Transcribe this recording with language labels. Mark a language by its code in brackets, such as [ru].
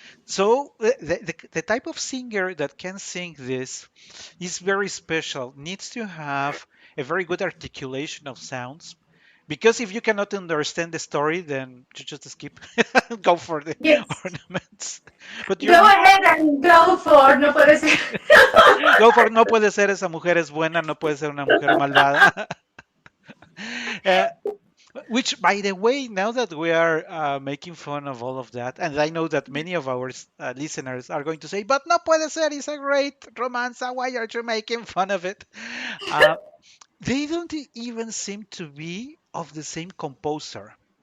[en] So the type of singer that can sing this is very special. Needs to have a very good articulation of sounds. Because if you cannot understand the story, then you just skip, go for the Yes. ornaments. But Go ahead and go for [es] no puede ser. [en] go for [es] no puede ser esa mujer es buena, no puede ser una mujer malvada. [en] Uh, which, by the way, now that we are making fun of all of that, and I know that many of our listeners are going to say, "But [es] no puede ser [en] is a great romanza. Why are you making fun of it?" Uh, they don't even seem to be of the same composer.